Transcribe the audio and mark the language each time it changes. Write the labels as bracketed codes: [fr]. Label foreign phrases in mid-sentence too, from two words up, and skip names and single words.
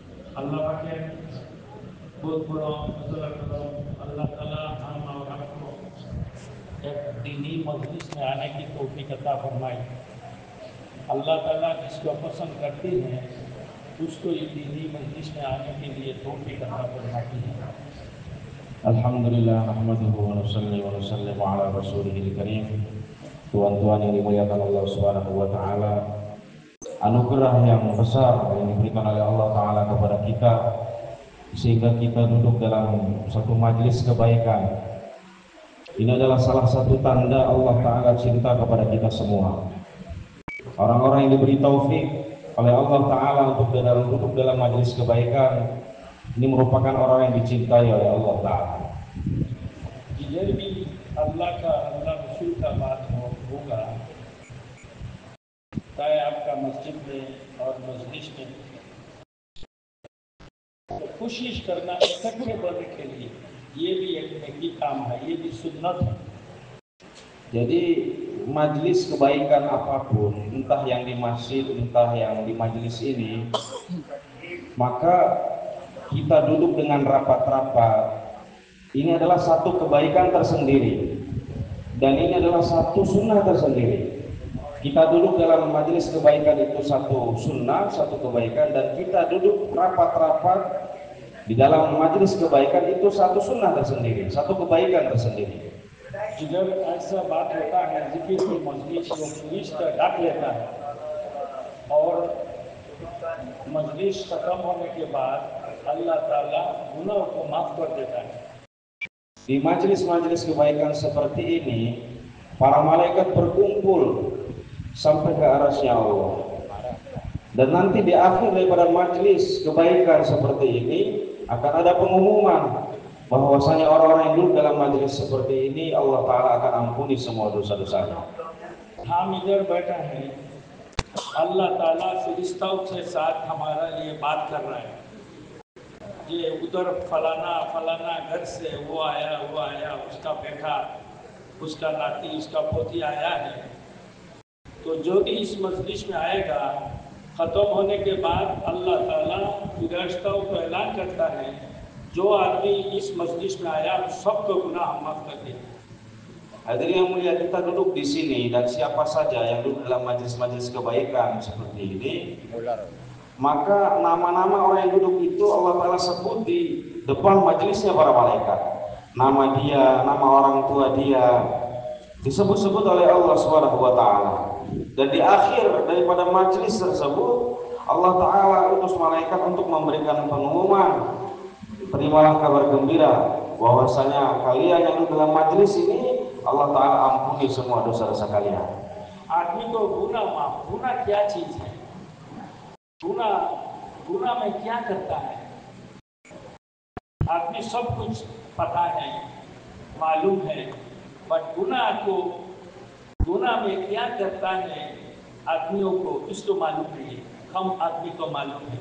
[hi] अल्लाह पाकेर बहुत बड़ा फजल करम, अल्लाह ताला हम और आपको एक दीनी मजलिस में आने की तौफीक अता फरमाए। अल्लाह ताला जिसको पसंद करती हैं उसको ये दीनी मजलिस में आने के लिए तौफीक अता फरमाती है। [ar] الحمد لله نحمده ونصلي ونسلم على رسوله الكريم. [ms] Tuhan-tuhan yang dimuliakan [ar] الله سبحانه وتعالى, [ms] anugerah yang besar yang diberikan oleh Allah taala kepada kita sehingga kita duduk dalam satu majelis kebaikan. Ini adalah salah satu tanda Allah taala cinta kepada kita semua. Orang-orang yang diberi taufik oleh Allah taala untuk duduk dalam majelis kebaikan ini merupakan orang yang dicintai oleh Allah taala. [hi] जिधर भी अल्लाह का अल्लाह रसूल का बात होगा, चाहे आपका मस्जिद में और मजलिस में, तो कोशिश करना इकट्ठे बनने के लिए, ये भी एक नेकी काम है, ये भी सुन्नत है। [ms] Jadi majelis kebaikan apapun, entah yang di masjid, entah yang di majelis ini, maka kita duduk dengan rapat-rapat. Ini adalah satu kebaikan tersendiri dan ini adalah satu sunnah tersendiri. Kita duduk dalam majelis kebaikan itu satu sunnah, satu kebaikan, dan kita duduk rapat-rapat di dalam majelis kebaikan itu satu sunnah tersendiri, satu kebaikan tersendiri. [hi] जिधर ऐसा बात होता है जिक्र की मजलिस वो फरिश्ता ढक लेता है और मजलिस खत्म होने के बाद अल्लाह ताला गुनाह को माफ कर देता है। [ms] Di majelis-majelis kebaikan seperti ini, para malaikat berkumpul sampai ke arasy Allah. Dan nanti di akhir daripada majelis kebaikan seperti ini akan ada pengumuman bahwasanya orang-orang yang duduk dalam majelis seperti ini Allah Ta'ala akan ampuni semua dosa-dosanya. [hi] हम इधर बैठे हैं, अल्लाह ताला फरिश्तों के साथ हमारा लिए बात कर रहा है। ये उधर फलाना फलाना घर से वो आया, उसका बेटा, उसका नाती, उसका पोती आया है। तो जो भी इस मजलिस में आएगा, ख़त्म होने के बाद अल्लाह ताला फरिश्तों को ऐलान करता है, जो आदमी इस मजलिस में आया सबको गुनाह माफ कर दे। [ms] Hadirin yang mulia, kita duduk di sini dan siapa saja yang duduk dalam majelis-majelis kebaikan seperti ini, maka nama-nama orang yang duduk itu Allah Ta'ala sebut di depan majelisnya para malaikat. Nama dia, nama orang tua dia disebut-sebut oleh [ar] الله سبحانه وتعالى. [ms] Dan di akhir daripada majelis tersebut Allah Ta'ala utus malaikat untuk memberikan pengumuman, terimalah kabar gembira bahwasanya kalian yang duduk dalam majelis ini Allah Ta'ala ampuni semua dosa-dosa kalian. [hi] आदमी को गुनाह माफ, गुनाह क्या चीज है? गुनाह में क्या करता है? आदमी सब कुछ पता है, मालूम है, बट गुनाह में क्या करता है आदमियों को इसको मालूम नहीं है, कम आदमी को मालूम है।